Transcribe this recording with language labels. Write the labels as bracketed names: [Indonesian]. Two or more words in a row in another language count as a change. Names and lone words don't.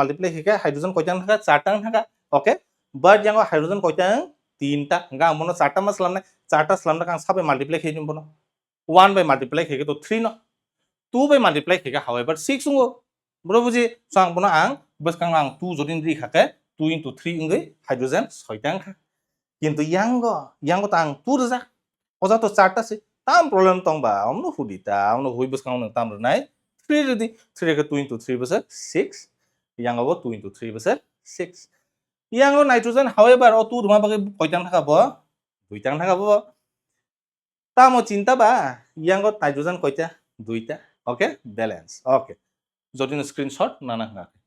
[Kok Borok] multiply khege hydrogen koitang thaka 4 tang thaka [English] okay but [Kok Borok] yango hydrogen koitang 3 ta nga mono 4 ta ma slamna 4 ta slamna kang 7 by multiply khejim bono 1 by multiply khege to 3 no 2 by multiply khega however 6 ungo bro buji sang bono ang buskang ang 2 jodin ri khake 2 into 3 ungai hydrogen 6 tang kha kintu yango tang 2 rja oja to 4 ta se tam problem tong ba omno hudita omno hui buskang nang tam nai 3 redi 3 ke 2 into 3 basa 6 yango bo 2 into 3 basa 6 yango nitrogen however o 2 ruma bage koitang thaka bo 2 tang thaka bo tamo cinta ba yango nitrogen koita 2 ta okay [English] balance okay [Kok Borok] jodin screenshot nana nga